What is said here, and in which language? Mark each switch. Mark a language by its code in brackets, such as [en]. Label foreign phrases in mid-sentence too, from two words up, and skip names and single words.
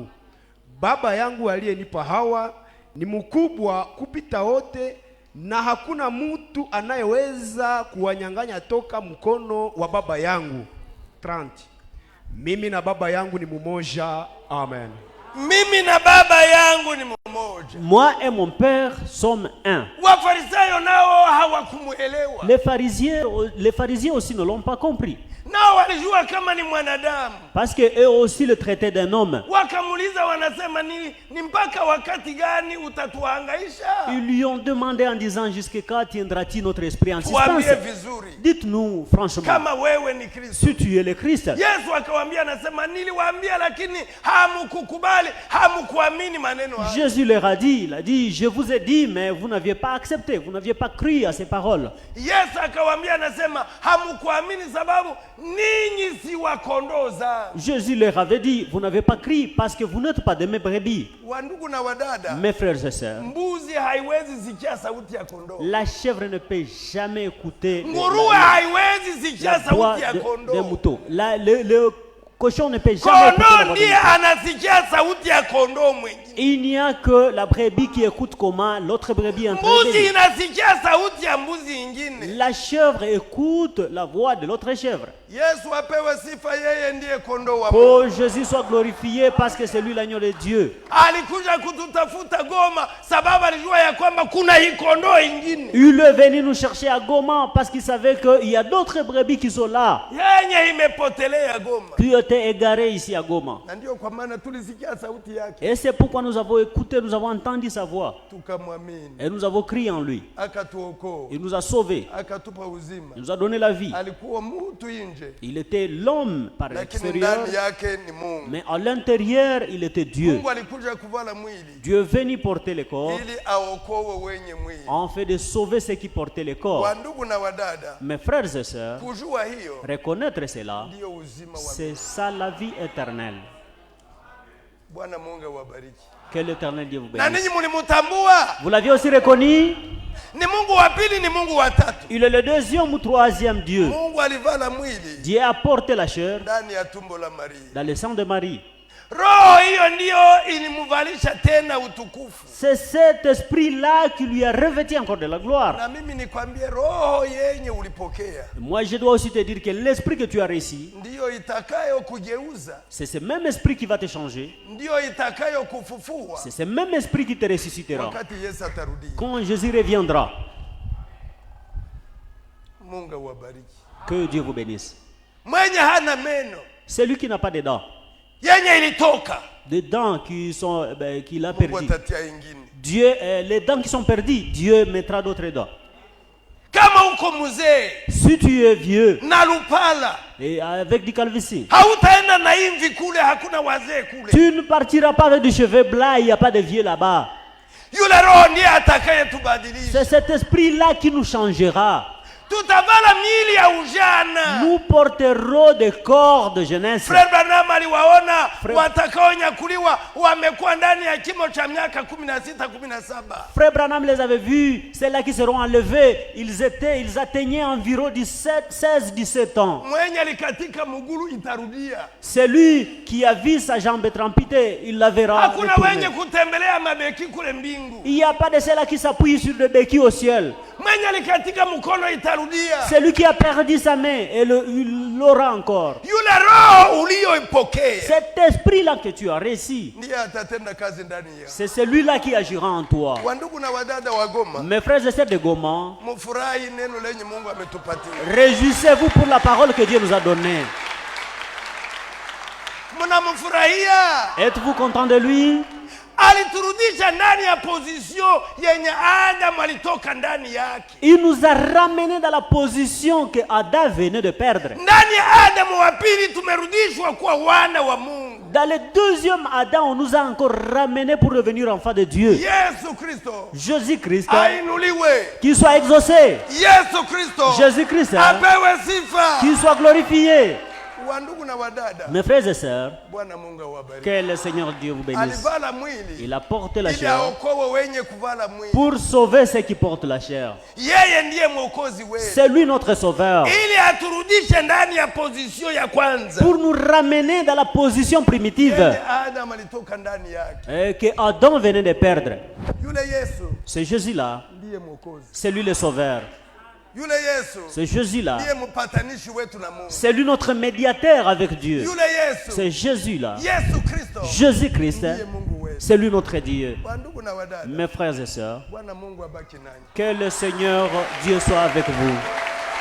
[sw] Baba yangu aliyenipa hawa ni mkubwa kupita wote, na hakuna mtu anayeweza kuwanyang'anya toka mkono wa Baba yangu. 30. Mimi na Baba yangu ni mmoja. Amen. Mimi na Baba yangu ni mmoja. [fr] Moi et mon Père sommes un. [sw] Wafarisayo nao hawakumuelewa. [fr] Les pharisiens aussi ne l'ont pas compris. [sw] Nao walijua kama ni mwanadamu. [fr] Parce que eux aussi le traitaient d'un homme. [sw] Wakamuuliza wanasema ni mpaka wakati gani utatuhangaisha? [fr] Ils lui ont demandé en disant, jusqu'à quand tiendra-t-il notre esprit en suspense? [sw] Tuambie vizuri. [fr] Dites-nous franchement, [sw] Kama wewe ni Kristo. [fr] si tu es le Christ. [sw] Yesu akawaambia, anasema niliwaambia lakini hamukukubali, hamukuamini maneno hayo. [fr] Jésus leur a dit, il a dit, je vous ai dit, mais vous n'aviez pas accepté, vous n'aviez pas cru à ces paroles. [sw] Yesu akawaambia, anasema hamukuamini sababu ninyi si wa kondoo zangu. [fr] Jésus leur avait dit, vous n'avez pas cru parce que vous n'êtes pas de mes brebis. [sw] Wandugu na wadada, [fr] Mes frères et sœurs, [sw] mbuzi haiwezi sikia sauti ya kondoo. [fr] la chèvre ne peut jamais écouter [sw] Nguruwe haiwezi sikia [fr] la voix [sw] sauti ya [fr] des [sw] kondoo. [fr] moutons. Le cochon ne peut jamais écouter la [sw] Kondoo [fr] voix [sw] ndiye [fr] des moutons. [sw] anasikia sauti ya kondoo mwingine. [fr] Il n'y a que la brebis qui écoute comment l'autre brebis entend. [sw] Mbuzi inasikia sauti ya mbuzi ingine. [fr] La chèvre écoute la voix de l'autre chèvre. [sw] Yesu apewe sifa, yeye ndiye kondoo wa Oh, Mungu. [fr] Jésus soit glorifié parce que c'est lui l'agneau de Dieu. [sw] Alikuja kututafuta Goma sababu alijua ya kwamba kuna hii kondoo ingine [fr] Il est venu nous chercher à Goma parce qu'il savait qu'il y a d'autres brebis qui sont là, [sw] yenye imepotelea Goma, [fr] qui étaient égarées ici à Goma. [sw] na ndio kwa maana tulisikia sauti yake [fr] Et c'est pourquoi nous avons écouté, nous avons entendu sa voix. [sw] tukamwamini, [fr] Et nous avons crié en lui. [sw] akatuokoa, [fr] Il nous a sauvés. [sw] akatupa uzima. [fr] Il nous a donné la vie. [sw] Alikuwa mtu nje [fr] Il était l'homme par [sw] lakini [fr] l'extérieur, [sw] ndani yake ni Mungu. [fr] mais à l'intérieur, il était Dieu. [sw] Mungu alikuja kuvala mwili [fr] Dieu venait porter le corps, [sw] ili aokoe wenye mwili. [fr] en fait de sauver ceux qui portaient le corps. [sw] Wandugu na wadada, [fr] Mes frères et sœurs, [sw] kujua hiyo [fr] reconnaître cela, [sw] ndio uzima wa [fr] c'est ça la vie éternelle. [sw] Bwana Mungu awabariki. [fr] Que l'Éternel Dieu vous [sw] Na [fr] bénisse. [sw] ninyi mlimtambua? [fr] Vous l'aviez aussi reconnu? [sw] Ni Mungu wa pili, ni Mungu wa tatu. [fr] Il est le deuxième ou troisième Dieu. [sw] Mungu alivala mwili [fr] Dieu a porté la chair [sw] ndani ya tumbo la Maria. [fr] dans le sang de Marie. [sw] Roho hiyo ndio ilimuvalisha tena utukufu. [fr] C'est cet esprit-là qui lui a revêtu encore de la gloire. [sw] Na mimi nikwambie, roho yenye ulipokea [fr] Moi, je dois aussi te dire que l'esprit que tu as reçu, [sw] ndio itakayo kugeuza, [fr] c'est ce même esprit qui va te changer. [sw] ndio itakayo kufufua [fr] C'est ce même esprit qui te ressuscitera. [sw] wakati Yesu atarudi. [fr] Quand Jésus reviendra, [sw] Mungu awabariki. [fr] que Dieu vous bénisse. [sw] Mwenye hana meno [fr] Celui qui n'a pas de dents, [sw] yenye ilitoka, [fr] des dents qui sont, qu'il a [sw] Mungu [fr] perdues. [sw] atatia ingine. [fr] Dieu, les dents qui sont perdues, Dieu mettra d'autres dents. [sw] Kama uko mzee [fr] Si tu es vieux [sw] na lupala, [fr] et avec du calvitie, [sw] hautaenda na imvi kule, hakuna wazee kule. [fr] tu ne partiras pas avec du cheveu blanc, il n'y a pas de vieux là-bas. [sw] Yule roho ndiye atakayetubadilisha. [fr] C'est cet esprit-là qui nous changera. [sw] Tutavala miili ya ujana. [fr] Nous porterons des corps de jeunesse. [sw] Frère Branham aliwaona [fr] Frère- [sw] watakaonyakuliwa wamekuwa ndani ya kimo cha miaka 16, 17. [fr] Frère Branham les avait vus, ceux-là qui seront enlevés, ils atteignaient environ 16, 17 ans. [sw] Mwenye alikatika muguru itarudia. [fr] Celui qui a vu sa jambe être amputée, il la verra [sw] Hakuna [fr] retourner. [sw] wenye kutembelea mabeki kule mbingu. [fr] Il n'y a pas de ceux-là qui s'appuient sur des béquilles au ciel. [sw] Mwenye alikatika mkono itarudia. [fr] Celui qui a perdu sa main, il l'aura encore. [sw] Yule roho uliyoipokea [fr] Cet esprit-là que tu as reçu, [sw] ndiye atatenda kazi ndani yako. [fr] c'est celui-là qui agira en toi. [sw] Wandugu na wadada wa Goma, [fr] Mes frères et sœurs de Goma, [sw] mfurahi neno lenye Mungu ametupatia. [fr] réjouissez-vous pour la parole que Dieu nous a donnée. [sw] Mnamfurahia? [fr] Êtes-vous content de lui? [sw] Aliturudisha ndani ya position yenye Adam alitoka ndani yake. [fr] Il nous a ramenés dans la position que Adam venait de perdre. [sw] Ndani ya Adamu wa pili tumerudishwa kuwa wana wa Mungu. [fr] Dans le deuxième Adam, on nous a encore ramenés pour devenir enfants de Dieu. [sw] Yesu Kristo [fr] Jésus-Christ, [sw] ainuliwe. [fr] qu'il soit exaucé. [sw] Yesu Kristo [fr] Jésus-Christ, [sw] apewe sifa. [fr] qu'il soit glorifié. [sw] Wandugu na wadada, [fr] Mes frères et sœurs, [sw] Bwana Mungu awabariki. [fr] que le Seigneur Dieu vous bénisse. [sw] Alivala mwili [fr] Il a porté la [sw] ili [fr] chair [sw] aokoe wenye kuvala mwili. [fr] pour sauver ceux qui portent la chair. [sw] Yeye ndiye mwokozi wetu, [fr] C'est lui notre sauveur. [sw] ili aturudishe ndani ya position ya kwanza [fr] Pour nous ramener dans la position primitive [sw] yenye Adam alitoka ndani yake. [fr] que Adam venait de perdre. [sw] Yule Yesu [fr] C'est Jésus-là, [sw] ndiye mwokozi. [fr] c'est lui le sauveur. [sw] Yule Yesu [fr] C'est Jésus-là, [sw] ndiye mpatanishi wetu na Mungu. [fr] c'est lui notre médiateur avec Dieu. [sw] Yule Yesu, [fr] C'est Jésus-là, [sw] Yesu Kristo [fr] Jésus-Christ, [sw] ndiye Mungu wetu. [fr] c'est lui notre Dieu. [sw] Wandugu na wadada, [fr] Mes frères et sœurs, [sw] Bwana Mungu abaki nanyi. [fr] que le Seigneur Dieu soit avec vous.